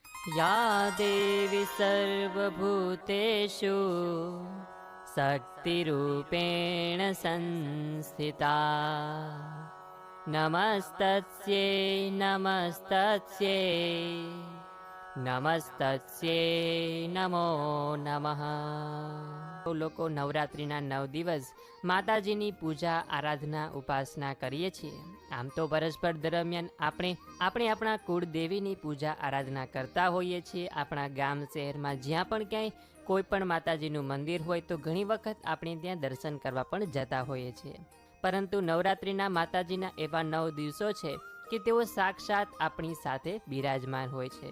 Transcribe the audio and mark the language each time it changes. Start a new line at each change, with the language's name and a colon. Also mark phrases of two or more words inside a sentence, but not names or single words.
Sanskrit: या देवी सर्वभूतेषु शक्तिरूपेण संस्थिता नमस्तस्यै नमस्तस्यै नमस्तस्यै नमो नमः।
Gujarati: લોકો નવરાત્રિના 9 દિવસ માતાજીની પૂજા આરાધના ઉપાસના કરીએ છીએ। આમ તો વર્ષભર દરમિયાન આપણે આપણા કુળદેવીની પૂજા આરાધના કરતા હોઈએ છીએ। આપણા ગામ શહેરમાં જ્યાં પણ ક્યાંય કોઈ પણ માતાજીનું મંદિર હોય તો ઘણી વખત આપણે ત્યાં દર્શન કરવા પણ જતા હોઈએ છીએ, પરંતુ નવરાત્રિના માતાજીના એવા 9 દિવસો છે કે તેઓ સાક્ષાત આપણી સાથે બિરાજમાન હોય છે।